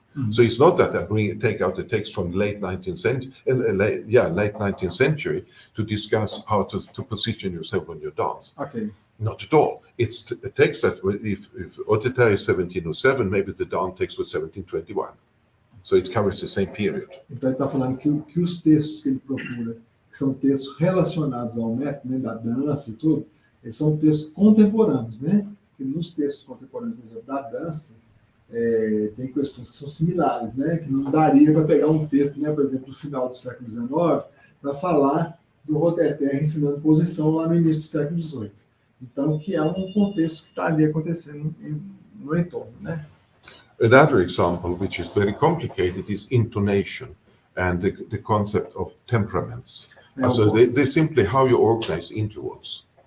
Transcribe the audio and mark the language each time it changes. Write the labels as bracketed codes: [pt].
[en] So it's not that I take out the text from late 19th century, late 19th century to discuss how to position yourself when you dance. Ok. Not at all. It's a text that, if Auteuil is 1707, maybe the dance text was 1721. So it covers the same period. [pt] Então ele está falando que os textos que ele procura, que são textos relacionados ao método, né, da dança e tudo, eles são textos contemporâneos, né? E nos textos contemporâneos, por exemplo, da dança, tem questões que são similares, né? Que não daria para pegar um texto, né, por exemplo, do final do século XIX, para falar do Roteter ensinando posição lá no início do século XVIII. Então, que é um contexto que está ali acontecendo no entorno, né? [en] Another example, which is very complicated, is intonation and the concept of temperaments. So they simply how you organize intervals.